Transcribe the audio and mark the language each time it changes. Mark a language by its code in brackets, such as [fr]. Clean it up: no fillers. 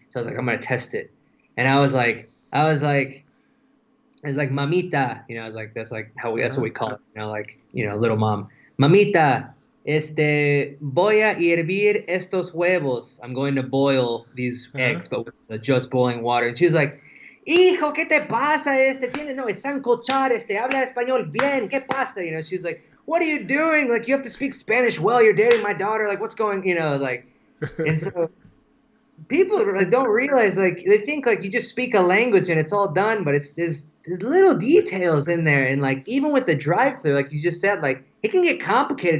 [en] So I was like I'm gonna test it, and I was like mamita, I was like that's what Uh-huh. we call it, like little mom, [es] mamita, voy a hervir estos huevos. [en] I'm going to boil these Uh-huh. eggs, but with the just boiling water. [es] And she was like, hijo, ¿qué te pasa? Tiene, no, es sancochar, habla español bien, ¿qué pasa? [en] She's like, what are you doing? Like, you have to speak Spanish well. You're dating my daughter. Like, what's going, like, and so people like don't realize like they think like you just speak a language and it's all done, but it's there's little details in there, and like even with the drive-through, like you just said, like it can get complicated.